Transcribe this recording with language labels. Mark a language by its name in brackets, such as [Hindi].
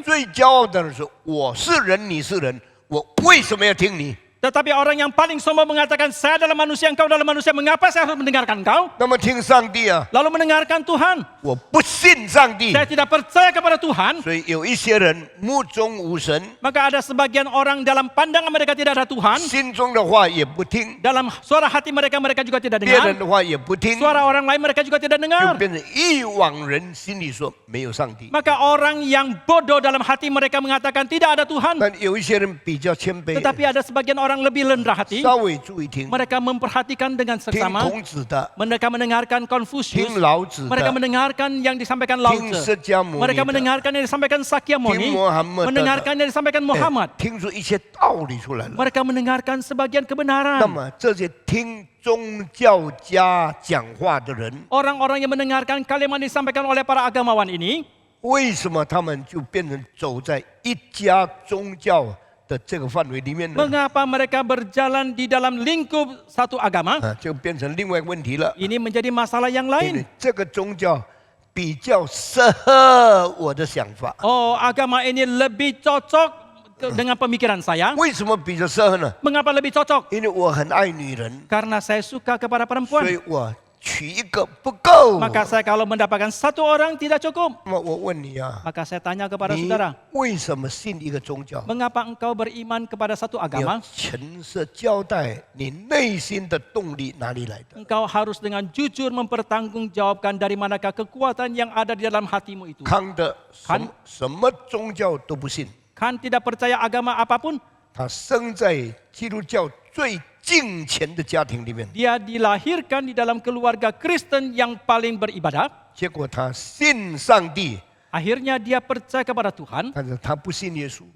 [Chinese] 是最骄傲的人说：“我是人，你是人，我为什么要听你？” [Indonesian] Tetapi orang yang paling sombong mengatakan, saya adalah manusia, engkau adalah manusia, mengapa saya harus mendengarkan engkau? [Chinese] 那么听上帝啊， [Indonesian] Lalu mendengarkan Tuhan. [Chinese] 我不信上帝， [Indonesian] Saya tidak percaya kepada Tuhan. [Chinese] 所以有一些人目中无神， [Indonesian] Maka ada sebagian orang dalam pandangan mereka tidak ada Tuhan. [Chinese] 心中的话也不听， [Indonesian] Dalam suara hati mereka, mereka juga tidak [Chinese] 别 [Indonesian] dengar. [Chinese] 人的话也不听， [Indonesian] Suara orang lain mereka juga tidak [Chinese] 就 [Indonesian] dengar. [Chinese] 变成一往人心里说没有上帝。 [Indonesian] Maka orang yang bodoh dalam hati mereka mengatakan tidak ada Tuhan. [Chinese] 但有一些人比较谦卑， [Indonesian] Tetapi ada sebagian orang lebih rendah hati. [Chinese] 稍微注意听， [Indonesian] Mereka memperhatikan dengan [Chinese] 听 [Indonesian] seksama. [Chinese] 孔子的， [Indonesian] Mereka mendengarkan Konfusius. [Chinese] 听老子 [Indonesian] Mereka [Chinese] 的， [Indonesian] mendengarkan yang disampaikan Lao [Chinese] 听 [Indonesian] Tzu. [Chinese] 释迦牟尼 [Indonesian] Mereka mendengarkan yang disampaikan Sakyamuni. [Chinese] 听穆罕默德的， [Indonesian] Mendengarkan yang disampaikan Muhammad. [Chinese] 听出一些道理出来了。 [Indonesian] Mereka mendengarkan sebagian [Chinese] 那 [Indonesian] kebenaran. [Chinese] 么这些听宗教家讲话的人， [Indonesian] Orang-orang yang mendengarkan kalimat yang disampaikan oleh para agamawan ini, [Chinese] 为什么他们就变成走在一家宗教的这个范围里面呢？ [Indonesian] mengapa mereka berjalan di dalam lingkup satu agama? [Chinese] 就变成另外一个问题了。 [Indonesian] Ini menjadi masalah yang [Chinese] 因 [Indonesian] lain. [Chinese] 为这个宗教比较适合我的想法。 [Indonesian] Oh, agama ini lebih cocok dengan pemikiran saya. [Chinese] 为什么比较适合呢？ [Indonesian] Mengapa lebih cocok? [Chinese] 因为我很爱女人， [Indonesian] Karena saya suka kepada [Chinese] 所 [Indonesian] perempuan. [Chinese] 以我娶一个不够。 [Indonesian] Maka saya kalau mendapatkan satu orang tidak cukup. [Chinese] 那么我问你啊， [Indonesian] Maka saya tanya kepada [Chinese] 你 [Indonesian] saudara, [Chinese] 为什么信一个宗教？ [Indonesian] mengapa engkau beriman kepada satu [Chinese] 你要 [Indonesian] agama? [Chinese] 诚实交代你内心的动力哪里来的？ [Indonesian] Engkau harus dengan jujur mempertanggungjawabkan dari manakah kekuatan yang ada di dalam hatimu itu. [Chinese] 康的康什么宗教都不信， [Indonesian] Kan tidak percaya agama apapun. [Chinese] 他生在基督教最敬虔的家庭里面， [Indonesian] Dia dilahirkan di dalam keluarga Kristen yang paling beribadah. [Chinese] 结果他信上帝， [Indonesian] Akhirnya dia percaya kepada Tuhan, [Chinese] 但是他不信耶稣，